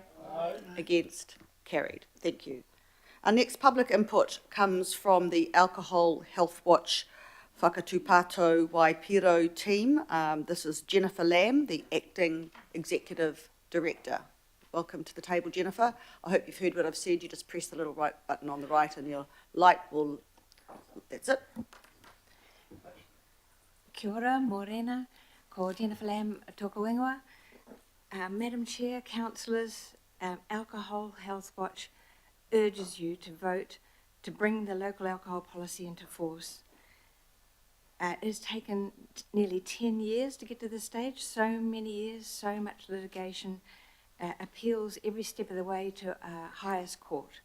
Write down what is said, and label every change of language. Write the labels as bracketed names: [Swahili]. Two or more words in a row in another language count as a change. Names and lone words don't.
[English] Aye. Against? Carried. Thank you. Our next public input comes from the Alcohol Healthwatch Whakatupato Waipiro team. This is Jennifer Lamb, the Acting Executive Director. Welcome to the table, Jennifer. I hope you've heard what I've said. You just press the little right button on the right and your light will... That's it. [Māori] Kia ora, morena, ko Jennifer Lamb tōku ingoa. [English] Madam Chair, councillors, Alcohol Healthwatch urges you to vote to bring the local alcohol policy into force. It has taken nearly 10 years to get to this stage, so many years, so much litigation, appeals every step of the way to highest court.